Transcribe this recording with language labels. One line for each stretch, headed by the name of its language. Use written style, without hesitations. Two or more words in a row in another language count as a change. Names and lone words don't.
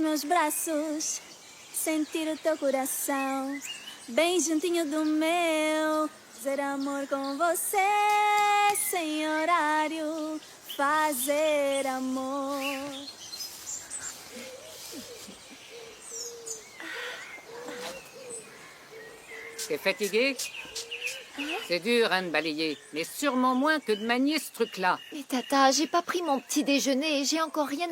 Portuguese: meus braços, sentir o teu coração bem juntinho do meu, fazer amor com você sem horário, fazer amor.
French: T'es fatigué? C'est dur, hein, de balayer, mais sûrement moins que de manier ce truc-là. Mais Tata, j'ai pas pris mon petit déjeuner et j'ai encore rien